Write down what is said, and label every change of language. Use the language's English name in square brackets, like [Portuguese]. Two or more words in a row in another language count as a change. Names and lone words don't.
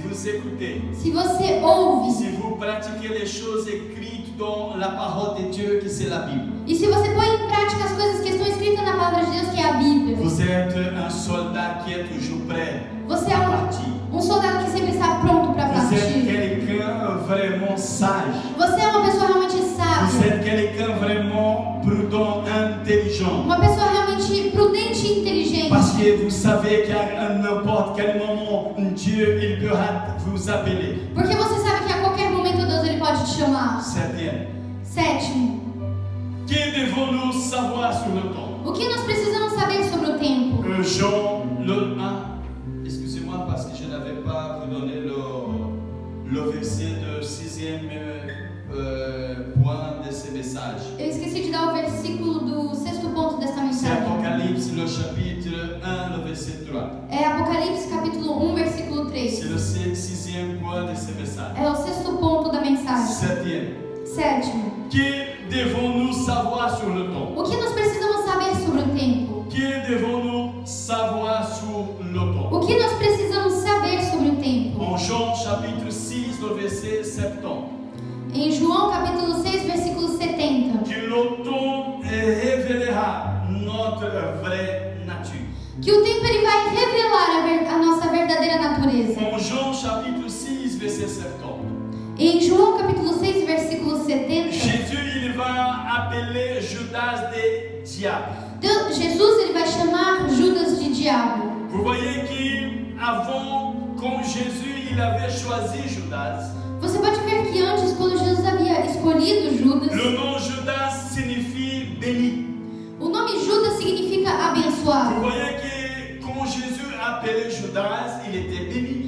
[French] écoutez, [Portuguese] se você ouve, [French] si vous pratiquez les choses écrites dans la parole de Dieu, que c'est la Bible, [Portuguese] e se você põe em prática as coisas que estão escritas na palavra de Deus, que é a Bíblia, [French] vous êtes un soldat qui est toujours prêt [Portuguese] você é [French] à partir. [Portuguese] soldado que sempre está pronto para [French] Vous êtes partir. quelqu'un vraiment sage. [Portuguese] Você é uma pessoa realmente [French] Vous [Portuguese] sábia, [French] êtes quelqu'un vraiment prudent, intelligent. [Portuguese] uma pessoa realmente prudente e inteligente. [French] Parce que vous savez qu'à n'importe quel moment, Dieu, il pourra vous appeler. [Portuguese] Porque você sabe que a qualquer momento Deus ele pode te chamar. [French] Septième. [Portuguese] Sétimo, [French] Que devons-nous savoir sur le temps? [Portuguese] o que nós precisamos saber sobre o tempo? [French] Jean, excusez-moi parce que je n'avais pas vous donné le verset de 6e point de ce message. [Portuguese] Eu esqueci de dar o versículo do sexto ponto desta [French] C'est [Portuguese] mensagem. [French] Apocalypse, le chapitre 1, le verset 3. [Portuguese] É Apocalipse capítulo 1, versículo [French] C'est 3. le 6e point de ce message. [Portuguese] É o sexto ponto da mensagem. [French] Septième. [Portuguese] Sétimo, [French] Que devons-nous savoir sur le temps? [Portuguese] o que nós precisamos saber sobre o tempo? [French] Que devons-nous savoir sur le temps? [Portuguese] O que nós precisamos saber sobre o tempo? [French] En Jean chapitre 6, le verset 70. [Portuguese] Em João capítulo 6, versículo 70. [French] Que le temps révélera notre vraie nature. [Portuguese] Que o tempo ele vai revelar a nossa verdadeira natureza. [French] En Jean chapitre 6, verset 70. [Portuguese] Em João capítulo 6, versículo 70, [French] Jésus, il va appeler Judas de diable. [Portuguese] Jesus ele vai chamar Judas de diabo. [French] Vous voyez qu'avant, quand Jésus il avait choisi Judas, [Portuguese] Você pode ver que antes, quando Jesus havia escolhido Judas, [French] le nom Judas signifie béni. [Portuguese] o nome Judas significa [French] Vous [Portuguese] abençoado. [French] voyez que quand Jésus appelait Judas, il était béni.